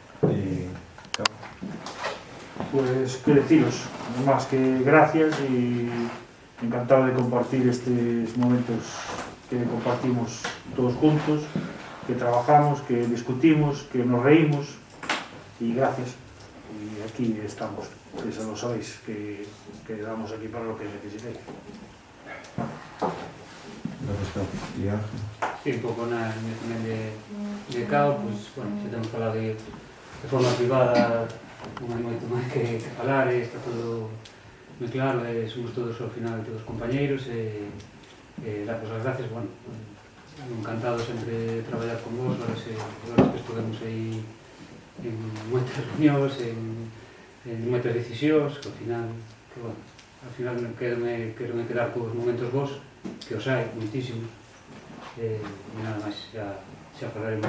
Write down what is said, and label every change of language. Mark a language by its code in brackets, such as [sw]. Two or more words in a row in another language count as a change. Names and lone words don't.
[es] Pues, que deciros, más que gracias y encantado de compartir estos momentos que compartimos todos juntos, que trabajamos, que discutimos, que nos reímos y gracias. Y aquí estamos, que eso lo sabéis, que damos aquí para lo que necesitéis. Gracias, Carlos. [gl] E Ángel? Sí, un pouco na tamén de CAO, pois, bueno, xa temos falado de forma privada, non hai moito máis que falar, está todo moi claro, somos todos ao final todos compañeiros, darvos as gracias, bueno, encantado sempre de traballar con vos, horas que estuvemos aí en moitas reunións, en moitas decisións, que ao final, quero quedar cos momentos vos, que os hai moitísimos, e nada máis, xa falaremos.